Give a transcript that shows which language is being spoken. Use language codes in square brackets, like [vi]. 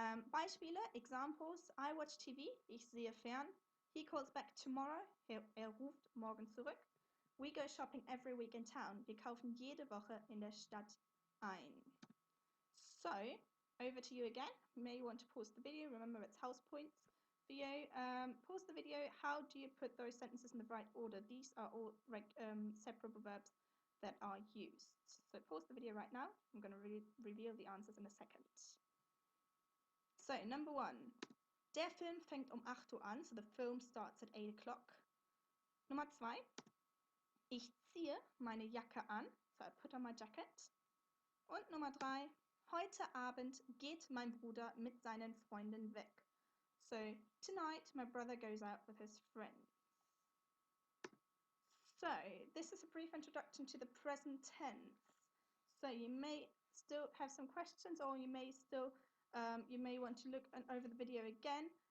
[en] Beispiele, examples. I watch TV, [de] ich sehe fern. [en] He calls back tomorrow, [de] ruft morgen zurück. [en] We go shopping every week in town. [de] Wir kaufen jede Woche in der Stadt ein. [en] So, over to you again. You may want to pause the video. Remember, it's house points for you. Pause the video. How do you put those sentences in the right order? These are all separable verbs that are used. So pause the video right now. I'm going to reveal the answers in a second. So, number 1. [de] Der Film fängt 8 Uhr an. [en] So the film starts at 8 o'clock. [de] Nummer 2. Ich ziehe meine Jacke an. [en] So I put on my jacket. [de] Und Nummer 3. Heute Abend geht mein Bruder mit seinen Freunden weg. [en] So, tonight my brother goes out with his friends. So, this is a brief introduction to the present tense. So, you may still have some questions or you may want to look over the video again.